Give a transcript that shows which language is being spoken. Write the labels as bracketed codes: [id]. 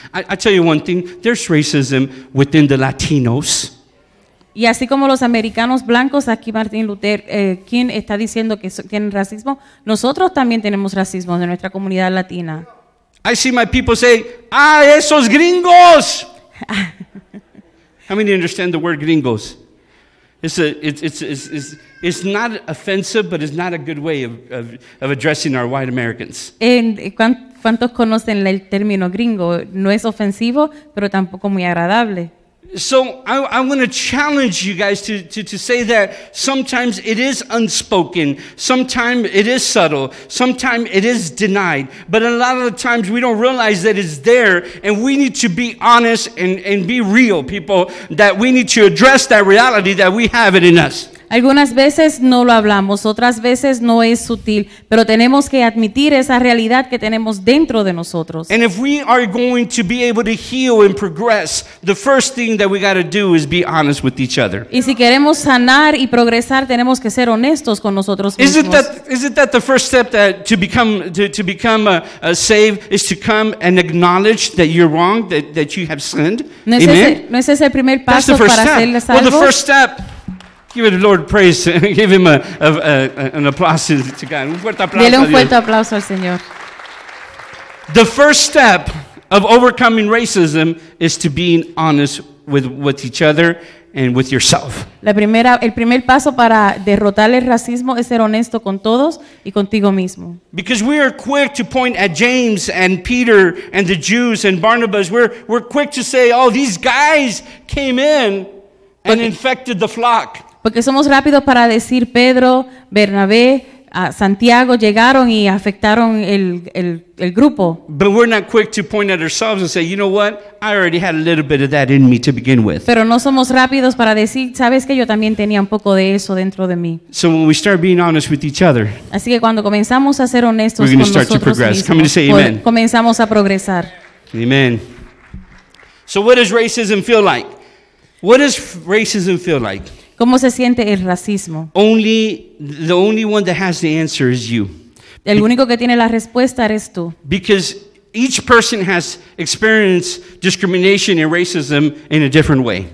[en] I tell you one thing: there's racism within the Latinos. [es] Y así como los americanos blancos, aquí Martin Luther King está diciendo que tienen racismo, nosotros también tenemos racismo en nuestra comunidad latina. [en] I see my people say, [es] esos gringos. [en] How many understand the word gringos? It's not offensive, but it's not a good way of addressing our white Americans. [es] ¿Cuántos conocen el término gringo? No es ofensivo, pero tampoco muy agradable. [en] So I want to challenge you guys to say that sometimes it is unspoken, sometimes it is subtle, sometimes it is denied, but a lot of the times we don't realize that it's there, and we need to be honest and be real, people, that we need to address that reality that we have it in us. [es] Algunas veces no lo hablamos, otras veces no es sutil, pero tenemos que admitir esa realidad que tenemos dentro de nosotros. [en] And if we are going to be able to heal and progress, the first thing that we got to do is be honest with each other. [es] Y si queremos sanar y progresar, tenemos que ser honestos con nosotros mismos. [en] Isn't that the first step that to become saved is to come and acknowledge that you're wrong, that you have sinned? [es] ¿No es ese el primer paso para ser salvos? [en] Well, the first step. Give the Lord praise. Give him an applause to God. [es] Un fuerte aplauso. Dele un fuerte aplauso al Señor. [en] The first step of overcoming racism is to being honest with each other and with yourself. [es] El primer paso para derrotar el racismo es ser honesto con todos y contigo mismo. [en] Because we are quick to point at James and Peter and the Jews and Barnabas. We're quick to say, "Oh, these guys came in and infected the flock." [es] Porque somos rápidos para decir Pedro, Bernabé, Santiago llegaron y afectaron el grupo. [en] But we're not quick to point at ourselves and say, you know what? I already had a little bit of that in me to begin with. [es] Pero no somos rápidos para decir, sabes que yo también tenía un poco de eso dentro de mí. [en] So when we start being honest with each other, [es] así que cuando comenzamos a ser honestos con nosotros mismos, comenzamos a progresar. [en] Amen. So what does racism feel like? What does racism feel like? [es] ¿Cómo se siente el racismo? [en] The only one that has the answer is you. [es] El único que tiene la respuesta eres tú. [en] Because each person has experienced discrimination and racism in a different way.